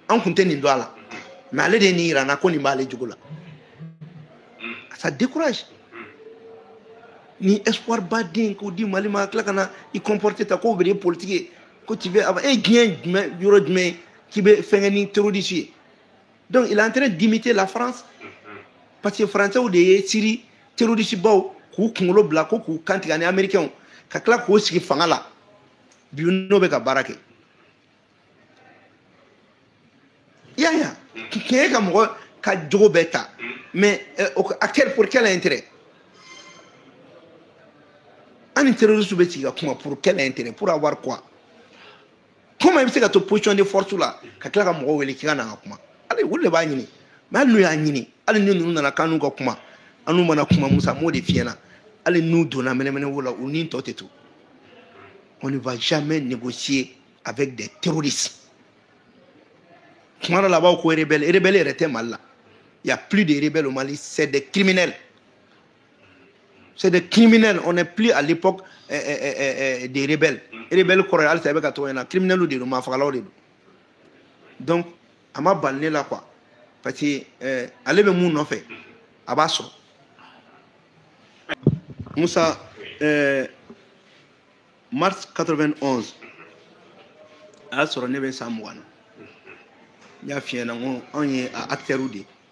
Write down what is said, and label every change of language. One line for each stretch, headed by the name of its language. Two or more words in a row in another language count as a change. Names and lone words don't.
Bambara: an kun tɛ nin dɔn a la mais ale de ye nin yira n na ko nin b'ale jogo la
French: ça décourage
Bambara: ni espoir baden ko di Mali ma tila ka na i comporter ta ko bɛ de politique ye ko
French: tu veux avoir
Bambara: diɲɛ jumɛn yɔrɔ jumɛn k'i bɛ fɛnkɛ ni terroriste ye
French: donc il est en train d'imiter la France parce que français
Bambara: de ye Syrie terroriste baw k'u kunkolo bila ko k'u kantigɛ ani américain ka tila k'o sigi fanga la bi n'o bɛ ka baara kɛ ya k'e ka mɔgɔ ka jogo bɛɛ ta
French: mais acteur pour quel intérêt
Bambara: ani terroriste bɛ sigi ka kuma
French: pour quel intérêt pour avoir quoi comment
Bambara: i bɛ se ka to
French: position de force
Bambara: la ka tila ka mɔgɔ wele k'i ka na ka kuma ale olu de b'a ɲini mais hali n'u y'a ɲini hali ni ninnu nana k'an n'u ka kuma an n'u mana kuma Musa m'o de f'i ɲɛna hali n'u donna mɛnɛmɛnɛko la u ni tɔ tɛ to
French: on ne va jamais négocier avec des terroristes
Bambara: kuma dɔ la a b'aw ko rebelle yɛrɛ tɛ Mali la
French: il y a plus de rebelles au Mali c'est des criminels on n'est plus à l'époque des rebelles
Bambara: kɔrɔ ye hali sisan i bɛ ka tɔgɔ ɲɛna criminels de don maafagalaw de don donc a ma bali ne la quoi parce que ale bɛ mun nɔfɛ a b'a sɔrɔ Musa mars 91 a y'a sɔrɔ ne bɛ san 20 na n y'a f'i ɲɛna n ko anw ye acteurs de ye